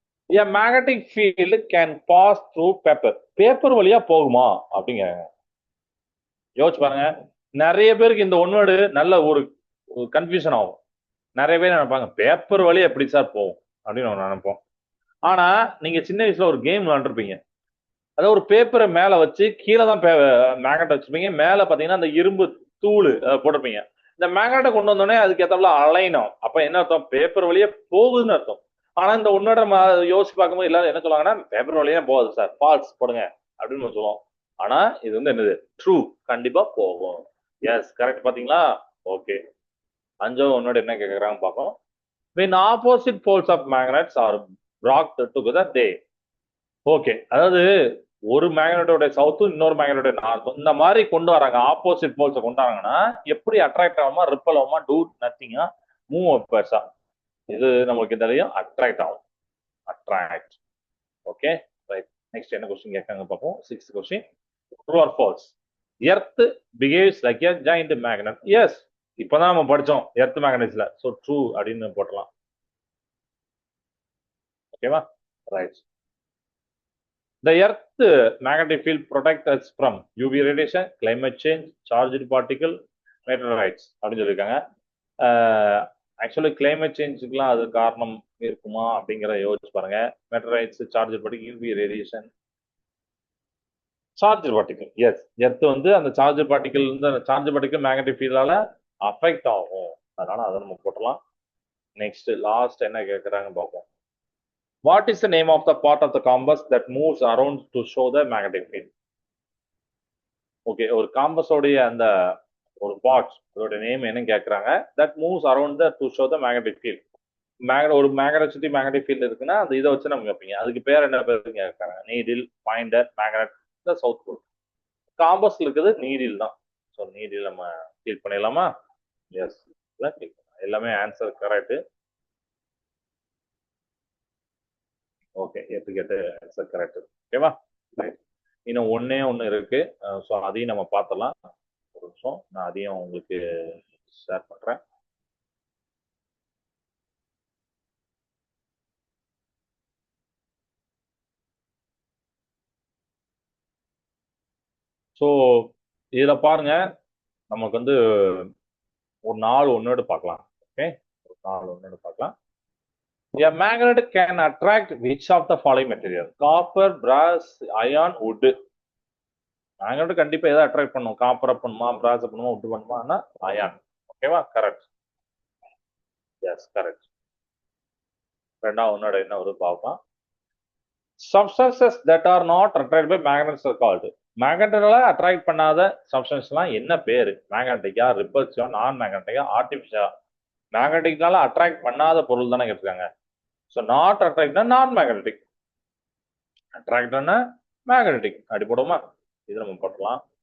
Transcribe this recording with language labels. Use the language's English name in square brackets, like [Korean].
[English] A magnetic field can pass through paper. [Tamil] Paper வழியா போகுமா அப்படிங்க? யோசிச்சு பாருங்க. நிறைய பேருக்கு இந்த ஒன்வேர்டு நல்ல ஒரு கன்ஃபியூஷன் ஆகும். நிறைய பேர் நினைப்பாங்க பேப்பர் வழி எப்படி சார் போகும் அப்படின்னு நம்ம நினைப்போம். ஆனா நீங்க சின்ன வயசுல ஒரு கேம் விளாண்டுருப்பீங்க. அதாவது ஒரு பேப்பரை மேல வச்சு கீழே தான் மேக்னெட் வச்சிருப்பீங்க. மேல பாத்தீங்கன்னா அந்த இரும்பு தூள் போட்டிருப்பீங்க. இந்த மேக்னெட்டை கொண்டு வந்தோடனே அதுக்கு ஏத்தாப்புல அலைனும். அப்ப என்ன அர்த்தம்? பேப்பர் வழியே போகுதுன்னு அர்த்தம். ஆனா இந்த உன்னோட யோசிச்சு பார்க்கும்போது எல்லாரும் என்ன சொல்லுவாங்கன்னா பேப்பர் வழியே போகுது சார், ஃபால்ஸ் போடுங்க அப்படின்னு நம்ம சொல்லுவோம். ஆனா இது வந்து என்னது? ட்ரூ. கண்டிப்பா போகும். S, correct. பாத்தீங்களா? ஓகே. அஞ்சாவது உன்னோட என்ன கேக்குறாங்க பார்ப்போம். [English] when opposite poles of magnets are brought together they. [Tamil] Okay, அதாவது ஒரு மேக்னெட்டோட சவுத்தும் இன்னொரு மேக்னெட்டோட நார்த்தும் இந்த மாதிரி கொண்டு வராங்க. ஆப்போசிட் போல்ஸை கொண்டு வராங்கன்னா எப்படி அட்ராக்ட் ஆகுமா, ரிப்பல் ஆகுமா, டூ நத்திங்கா, மூவ் பெருசா. இது நமக்கு தெரியும், அட்ராக்ட் ஆகும். அட்ராக்ட். Okay, right. நெக்ஸ்ட் என்ன கொஸ்டின் கேட்காங்க பார்ப்போம். 6th question. True or false? [English] Earth behaves like a giant magnet. [Tamil] S, இப்பதான் நம்ம படிச்சோம் எர்த் மேக்னெட்ஸ்ல. ஸோ ட்ரூ அப்படின்னு போட்டலாம். ஓகேவா? Right. [English] The Earth magnetic field protects us from UV radiation, climate change, charged particle, meteorites [Tamil] அப்படின்னு சொல்லியிருக்காங்க. ஆக்சுவலி கிளைமேட் சேஞ்சுக்குலாம் அது காரணம் இருக்குமா அப்படிங்கிற யோசிச்சு பாருங்க. மெட்டரைட்ஸ், charge particle, UV radiation, charge particle. S, earth வந்து அந்த சார்ஜ் பார்ட்டிகல் வந்து அந்த சார்ஜ் பார்ட்டிகல் மேக்னெட்டிக் ஃபீல்டால அஃபெக்ட் ஆகும். அதனால அதை நம்ம போட்டலாம். நெக்ஸ்ட் லாஸ்ட் என்ன கேட்குறாங்க பார்ப்போம். [English] What is the name of the part of the compass that moves around to show the magnetic field? [Tamil] Okay, ஒரு காம்பஸோடைய அந்த ஒரு பார்ட், அதோட நேம் என்ன கேட்குறாங்க. [English] That moves around to show the magnetic field. [Tamil] ஒரு மேக்னெட் சுற்றி மேக்னெட்டிக் ஃபீல்ட் இருக்குன்னா அந்த இதை வச்சு நம்ம கேட்பீங்க. அதுக்கு பேர் என்ன பேர் கேட்குறாங்க. நீடில், பாயிண்டர், மேக்னெட், த சவுத் போல். காம்பஸ்ல இருக்குது நீடில் தான். ஸோ நீடில் நம்ம கிளிக் பண்ணிடலாமா? எஸ், எல்லாமே answer correct. Okay, 8 answer correct. ஓகேவா? இன்னும் ஒன்னே ஒன்று இருக்கு. ஸோ அதையும் நம்ம பார்த்தலாம். ஒரு நிமிஷம், நான் அதையும் உங்களுக்கு ஷேர் பண்றேன். ஸோ இதில் பாருங்க, நமக்கு வந்து ஒரு 4 ஒன்னோடு பார்க்கலாம். ஓகே, ஒரு 4 ஒன்னோடு பார்க்கலாம். [English] A magnet can attract which of the following material? Copper, brass, iron, wood. [Tamil] Magnet கண்டிப்பா எதை அட்ராக்ட் பண்ணும்? காப்பரை பண்ணுமா, பிராஸ் பண்ணுமா, wood பண்ணுமா? அயான். ஓகேவா? கரெக்ட். S, correct. ரெண்டாவது ஒன்னோட என்ன ஒரு பார்க்கலாம். [English] Substances that are not attracted by magnets are called. [Tamil] மேக்னெட்டால attract பண்ணாத சப்ஸ்டன்ஸ்லாம் என்ன பேரு? மேக்னெட்டிக்கா, ரிப்பல்சிவா, நான் மேக்னெட்டிக்கா, ஆர்டிஃபிஷியலா? மேக்னெட்டிக்னால அட்ராக்ட் பண்ணாத பொருள் தானே கேட்டிருக்காங்க. ஸோ நாட் அட்ராக்ட்னா நான் மேக்னெட்டிக், அட்ராக்ட்னா மேக்னெட்டிக். அப்படி போடுமா? இது நம்ம போட்டலாம்.